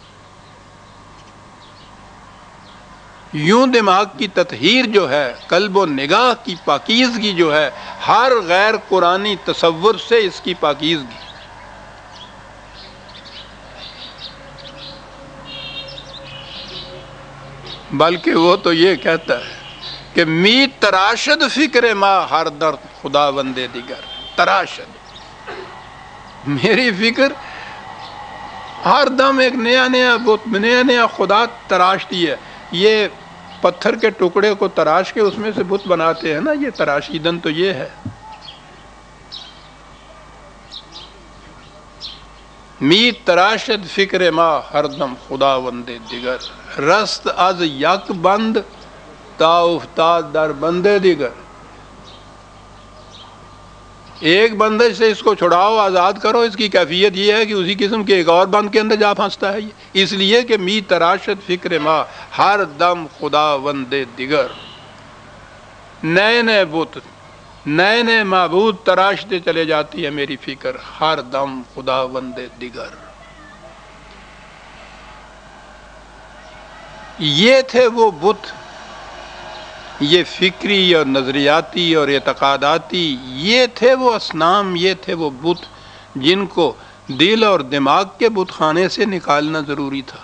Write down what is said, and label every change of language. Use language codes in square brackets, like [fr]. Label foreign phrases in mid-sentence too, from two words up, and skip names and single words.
[ur] یوں دماغ کی تطہیر جو ہے، قلب و نگاہ کی پاکیزگی جو ہے، ہر غیر قرآنی تصور سے اس کی پاکیزگی. بلکہ وہ تو یہ کہتا ہے کہ [fa] می تراشد فکر ما ہر درد خدا بندے دیگر. [ur] تراشد میری فکر ہر دم ایک نیا بت، نیا خدا تراشتی ہے. یہ پتھر کے ٹکڑے کو تراش کے اس میں سے بت بناتے ہیں نا، یہ تراشیدن تو یہ ہے. [fa] می تراشد فکر ما ہر دم خدا بندے دیگر. رست از یک بند تا افتاد در بندے دیگر. [ur] ایک بندش سے اس کو چھڑاؤ، آزاد کرو، اس کی کیفیت یہ ہے کہ اسی قسم کے ایک اور بند کے اندر جا پھنستا ہے یہ، اس لیے کہ [fa] می تراشت فکر ما ہر دم خدا وندے دیگر، [ur] نئے نئے بت، نئے نئے معبود تراشتے چلے جاتی ہے میری فکر، [fa] ہر دم خدا وندے دیگر۔ [ur] یہ تھے وہ بت، یہ فکری اور نظریاتی اور اعتقاداتی، یہ تھے وہ اصنام، یہ تھے وہ بت جن کو دل اور دماغ کے بت خانے سے نکالنا ضروری تھا۔